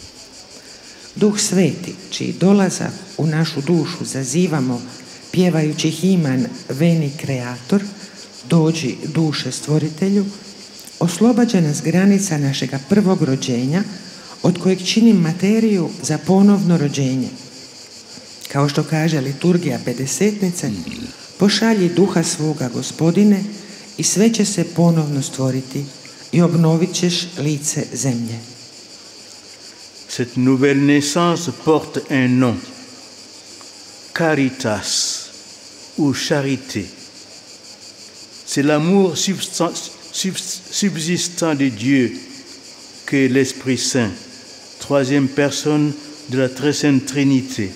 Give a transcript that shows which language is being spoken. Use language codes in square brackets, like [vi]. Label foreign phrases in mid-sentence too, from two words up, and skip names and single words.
[hr] Duh Sveti, čiji dolazak u našu dušu zazivamo pjevajući himan Veni Creator, dođi duše Stvoritelju, oslobađa nas granica našega prvog rođenja, od kojeg čini materiju za ponovno rođenje. Kao što kaže liturgija Pedesetnice, pošalji duha svoga, Gospodine, i sve će se ponovno stvoriti i obnovit ćeš lice zemlje. [fr] Cette nouvelle naissance porte un nom, Caritas ou charité. C'est l'amour subsistant de Dieu qu'est l'Esprit Saint, troisième personne de la très sainte Trinité.